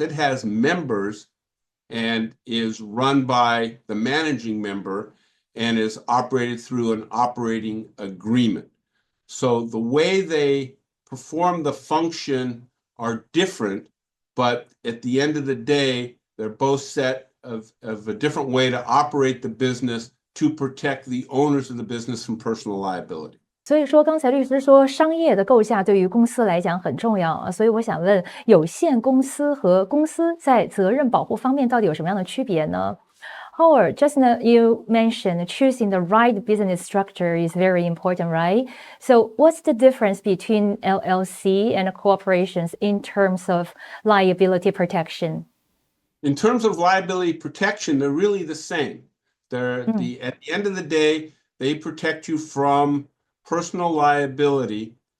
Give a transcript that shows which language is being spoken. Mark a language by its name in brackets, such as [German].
[English] It has members and is run by the managing member and is operated through an operating agreement. So the way they perform the function are different, but at the end of the day, they're both set of a different way to operate the business to protect the owners of the business from personal liability. [Chinese] 所以说，刚才律师说，商业的构架对于公司来讲很重要所以我想问，有限公司和公司在责任保护方面到底有什么样的区别呢？ [English] Howard, just now you mentioned choosing the right business structure is very important, right? So what's the difference between LLC and corporations in terms of liability protection? In terms of liability protection, they're really the same. At the end of the day, they protect you from personal liability.